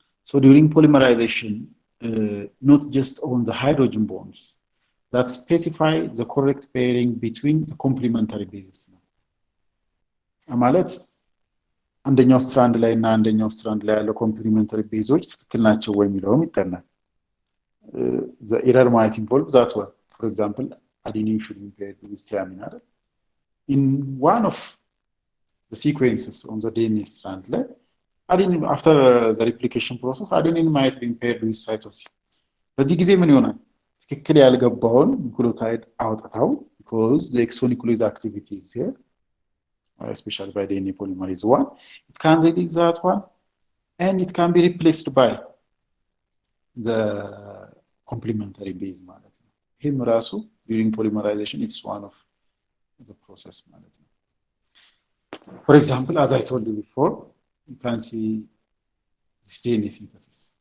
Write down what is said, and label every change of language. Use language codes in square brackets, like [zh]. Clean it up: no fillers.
[en] So during polymerization, not just on the hydrogen bonds that specify the correct pairing between the complementary bases. [am] ማለት አንደኛው ስትራንድ ላይ እና አንደኛው ስትራንድ ላይ ያለው complementary bases ትክክል ናቸው ወይ የሚለውም ይጠናል። [en] The error might involve that one. For example, adenine should be paired with thymine. In one of the sequences on the DNA strand. Adenine, after the replication process, adenine might be paired with cytosine. [am] በዚህ ጊዜ ምን ይሆናል? ትክክል ያልገባውን ኒውክሊዮታይድ አውጥተው [en] because the exonuclease activity is here, especially by DNA polymerase 1, it can release that one and it can be replaced by the complementary base [am] ማለት ነው። ይሄም ራሱ [en] during polymerization it's one of the process ማለት ነው። For example, as I told you before, you can see this DNA synthesis.